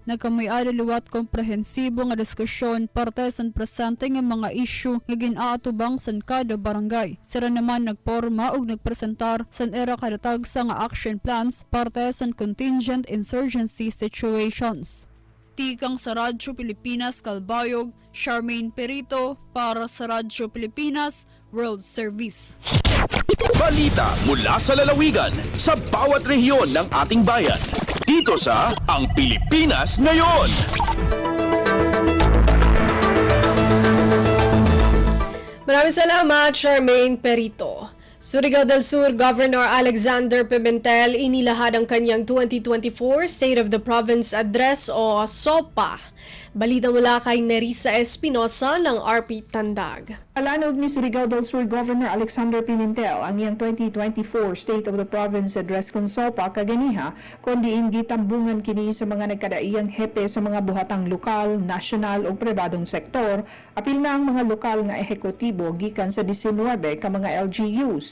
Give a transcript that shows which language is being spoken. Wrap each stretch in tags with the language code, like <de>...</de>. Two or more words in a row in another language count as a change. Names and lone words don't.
<war>Nagkamay-ada liwat komprehensibo nga diskusyon parte sa presente nga mga issue nga ginaatubang sa kada barangay. Sira naman nagporma ug nagpresentar sa era kadatag sa nga</war> <en>action plans</en> <war>parte sa</war> <en>contingent insurgency situations.</en> <war>Tikang sa Radyo Pilipinas Calbayog, Charmaine Perito para sa Radyo Pilipinas World Service.</war> <tl>Balita mula sa lalawigan sa bawat rehiyon ng ating bayan. Dito sa Ang Pilipinas Ngayon. Maraming salamat, Charmaine Perito. Surigao del Sur Governor Alexander Pimentel inilahad ang kanyang 2024 State of the Province Address o SOPA. Balita mula kay Nerissa Espinosa ng RP Tandag.</tl> <ceb>Alanog ni Surigao del Sur Governor Alexander Pimentel ang iyang 2024 State of the Province Address kung SOPA kaganiha kundi gitambungan kini sa mga nagkadaiyang hepe sa mga buhatang lokal, nasyonal ug pribadong sektor, apil na ang mga lokal nga ehekutibo gikan sa 19 ka mga LGUs.</ceb>